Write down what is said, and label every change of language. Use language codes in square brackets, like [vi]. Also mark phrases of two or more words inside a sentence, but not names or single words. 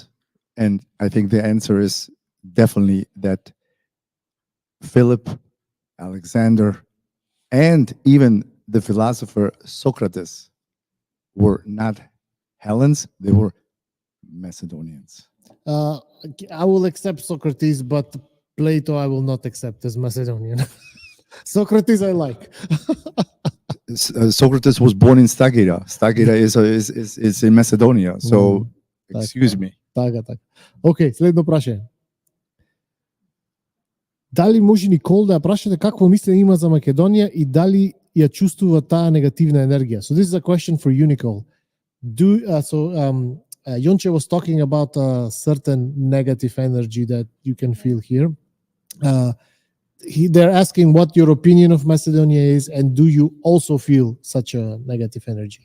[en] And I think the answer is definitely that Philip, Alexander, and even the philosopher Socrates were not Hellenes, they were Macedonians. I will accept Socrates, but Plato I will not accept as Macedonian. Socrates I like. Socrates was born in Stagira. Stagira is in Macedonia. So, excuse me. [mk] Така. Океј, следно прашање. Дали може Никол да ја прашате какво мислење има за Македонија и дали ја чувствува таа негативна енергија? [en] So this is a question for you, Nicole. Јонче was talking about a certain negative energy that you can feel here. They're asking what your opinion of Macedonia is, and do you also feel such a negative energy?